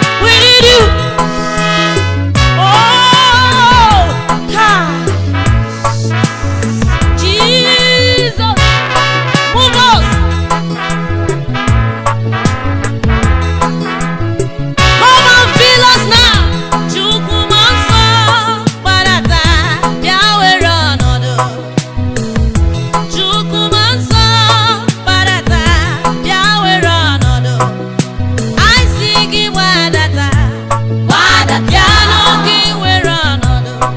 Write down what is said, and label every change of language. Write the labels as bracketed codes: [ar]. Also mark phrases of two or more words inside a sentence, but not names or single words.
[en] We need you. Oh, ha. Jesus, move us. Come and fill us now. [ig] Chukwu m nsọ, gbadata, bịa were ọnọdụ. Chukwu m nsọ, gbadata, bịa were ọnọdụ. Anyị sị gị gbadata, gbadata, bịa nụ gị were ọnọdụ.